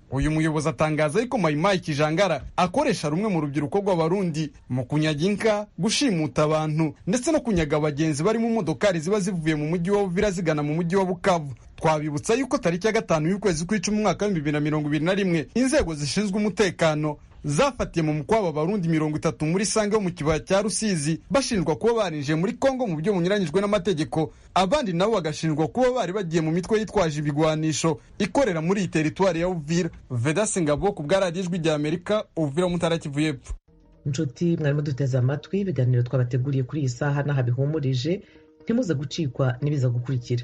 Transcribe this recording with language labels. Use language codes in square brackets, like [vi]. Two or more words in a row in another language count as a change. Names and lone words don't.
[rw] Uyu muyobozi atangaza yuko Mayimayi Kijangara akoresha rumwe mu rubyiruko rw'abarundi mu kunyaga inka, gushimuta abantu ndetse no kunyaga abagenzi bari mu modokari ziba zivuye mu mujyi wa Uvira zigana mu mujyi wa Bukavu. Twabibutsa yuko tariki ya 5 y'ukwezi kw'icumi mu mwaka wa 2021 inzego zishinzwe umutekano zafatiye mu mukwabo Barundi 30 muri Sange yo mu kibaya cya Rusizi bashinjwa kuba barinjiye muri Kongo mu buryo bunyuranyijwe n'amategeko. Abandi nabo bagashinjwa kuba bari bagiye mu mitwe yitwaje ibigwanisho ikorera muri iyi teritwari ya Uvira. Veda Singabo ku bw'aradijwi rya Amerika, Uvira mu Ntara Kivu y'Epfo. Inshuti mwarimo duteze amatwi ibiganiro twabateguriye kuri iyi saha n'ahabihumurije, ntimuze gucikwa n'ibiza gukurikira.